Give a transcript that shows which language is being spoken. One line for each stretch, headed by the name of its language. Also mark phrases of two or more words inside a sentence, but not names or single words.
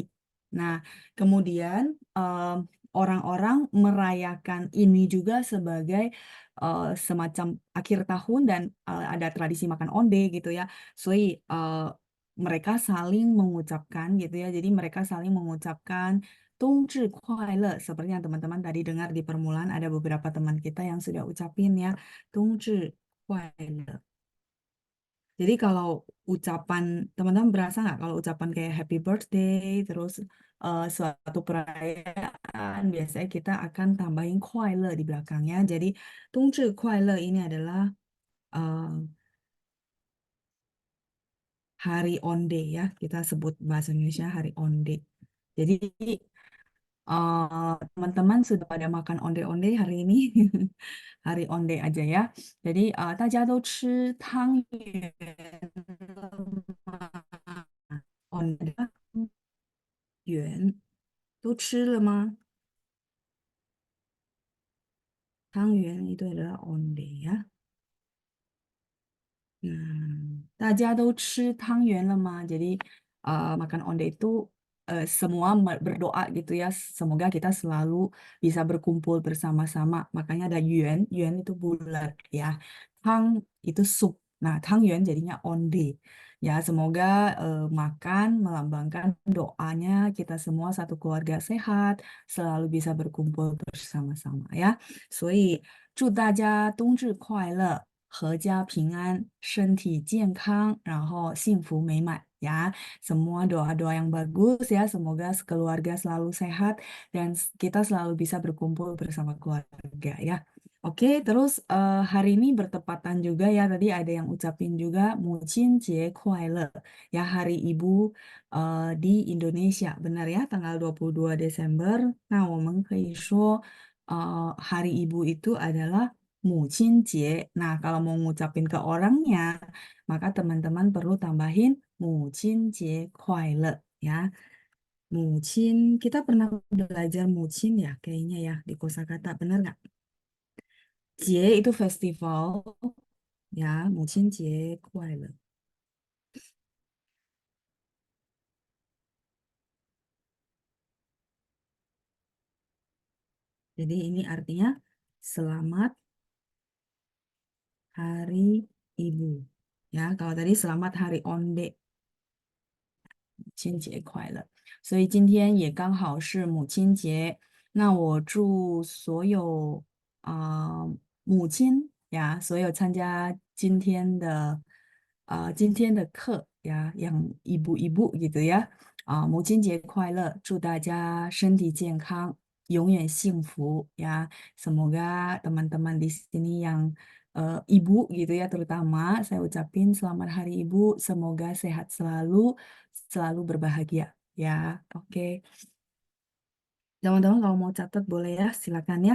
Indonesian: Nah, kemudian orang-orang merayakan ini juga sebagai semacam akhir tahun dan ada tradisi makan onde gitu ya. So, mereka saling mengucapkan gitu ya. Jadi mereka saling mengucapkan
Chinese: 冬至快乐.
Indonesian: Seperti yang teman-teman tadi dengar di permulaan ada beberapa teman kita yang sudah ucapin ya
Chinese: 冬至快乐.
Indonesian: Jadi kalau ucapan teman-teman berasa nggak kalau ucapan kayak
English: happy birthday
Indonesian: terus suatu perayaan biasanya kita akan tambahin 快乐 di belakangnya. Jadi
Chinese: 冬至快乐
Indonesian: ini adalah eh, hari onde ya, kita sebut bahasa Indonesia hari onde. Jadi teman-teman sudah pada makan onde-onde hari ini, hari onde aja ya.
Chinese: Jadi 大家都吃汤圆了吗？onde 圆都吃了吗？
Indonesian: 汤圆 itu adalah onde ya. Nah,
Chinese: 大家都吃汤圆了吗?
Indonesian: Jadi makan onde itu semua berdoa gitu ya. Semoga kita selalu bisa berkumpul bersama-sama. Makanya ada yuan, yuan itu bulat ya. Tang itu sup. Nah, tangyuan jadinya onde. Ya, semoga makan melambangkan doanya kita semua satu keluarga sehat, selalu bisa berkumpul bersama-sama ya.
Chinese: 所以祝大家冬至快乐。阖家平安，身体健康, 然后幸福美满 ya.
Indonesian: Semua doa-doa yang bagus ya. Semoga keluarga selalu sehat dan kita selalu bisa berkumpul bersama keluarga ya. Oke, terus hari ini bertepatan juga ya. Tadi ada yang ucapin juga
Chinese: 母亲节快乐
Indonesian: ya hari ibu di Indonesia. Benar ya, tanggal 22 Desember. Nah,
Chinese: 我们可以说
Indonesian: hari ibu itu adalah 母亲节. Nah, kalau mau ngucapin ke orangnya, maka teman-teman perlu tambahin
Chinese: 母亲节快乐
Indonesian: ya. Kita pernah belajar mucin ya, kayaknya ya di kosakata, benar nggak? Jie itu festival, ya,
Chinese: 母亲节快乐.
Indonesian: Jadi ini artinya selamat hari ibu. Ya, kalau tadi selamat hari onde.
Chinese: 亲节快乐！所以今天也刚好是母亲节，那我祝所有母亲呀，所有参加今天的课呀 ，
Indonesian: yang ibu-ibu gitu ya，
Chinese: 母亲节快乐！祝大家身体健康，永远幸福 ya.
Indonesian: Semoga teman-teman di sini yang ibu gitu ya terutama saya ucapin selamat hari ibu, semoga sehat selalu, selalu berbahagia ya. Oke, teman-teman kalau mau catat boleh ya, silakan ya.